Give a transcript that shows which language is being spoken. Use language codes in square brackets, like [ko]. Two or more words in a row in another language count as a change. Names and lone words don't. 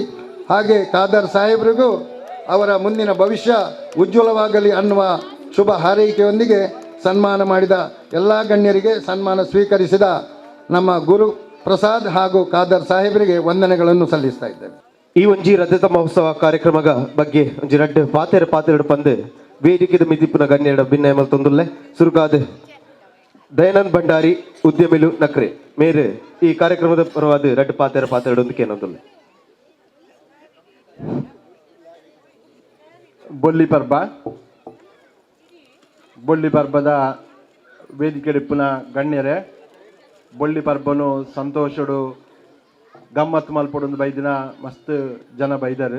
[kn] ಹಾಗೆ ಖಾದರ್ ಸಾಹೇಬ್ರಿಗೂ ಅವರ ಮುಂದಿನ ಭವಿಷ್ಯ ಉಜ್ವಲವಾಗಲಿ ಅನ್ನುವ ಶುಭ ಹಾರೈಕೆಯೊಂದಿಗೆ ಸನ್ಮಾನ ಮಾಡಿದ ಎಲ್ಲ ಗಣ್ಯರಿಗೆ, ಸನ್ಮಾನ ಸ್ವೀಕರಿಸಿದ ನಮ್ಮ ಗುರುಪ್ರಸಾದ್ ಹಾಗೂ ಖಾದರ್ ಸಾಹೇಬರಿಗೆ ವಂದನೆಗಳನ್ನು ಸಲ್ಲಿಸ್ತಾ ಇದ್ದೇವೆ. [tcy] ಈ ಒಂಜಿ ರಜತ ಮಹೋತ್ಸವ ಕಾರ್ಯಕ್ರಮದ ಬಗ್ಗೆ ಒಂಜಿ ರಡ್ಡು ಪಾತೆರಡು ಪಂದು ವೇದಿಕೆದ ಮಿತಿಪ್ಪುನ ಗಣ್ಯರ ಭಿನ್ನಯ ಮಲ್ತೊಂದುಲ್ಲೆ ಸುರುಕಾದ ದಯಾನಂದ್ ಭಂಡಾರಿ ಉದ್ಯಮಿಲು ನಕ್ರೆ ಮೇರೆ ಈ ಕಾರ್ಯಕ್ರಮದ ಪರವಾದ ರಡ್ಡು ಪಾತೆರಡು ಒಂದು ಕೇನೊಂದುಲ್ಲೆ. ಬೊಳ್ಳಿ ಪರ್ಬದ ವೇದಿಕೆ ಪುನ ಗಣ್ಯರೇ, ಬೊಳ್ಳಿ ಪರ್ಬನು ಸಂತೋಷಡು ಗಮ್ಮತ್ತು ಮಲ್ಪಡೊಂದು ಬೈದಿನ ಮಸ್ತ್ ಜನ ಬೈದರು.